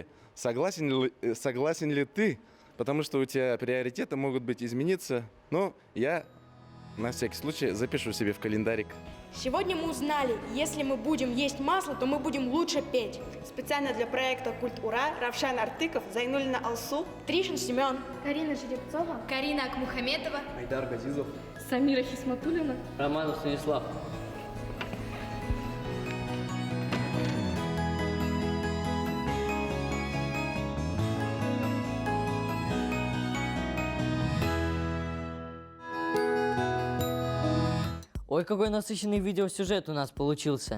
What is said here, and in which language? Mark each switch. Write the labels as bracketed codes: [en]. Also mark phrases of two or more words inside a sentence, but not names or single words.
[ru] Согласен ли ты? Потому что у тебя приоритеты могут быть измениться. Но я на всякий случай запишу себе в календарик. Сегодня мы узнали, если мы будем есть масло, то мы будем лучше петь. Специально для проекта «Культ Ура» Равшан Артыков, Зайнуллина Алсу, Тришин Семен, Карина Жеребцова, Карина Акмухаметова, Айдар Газизов, Самира Хисматуллина, Романов Станислав. Ой, какой насыщенный видеосюжет у нас получился.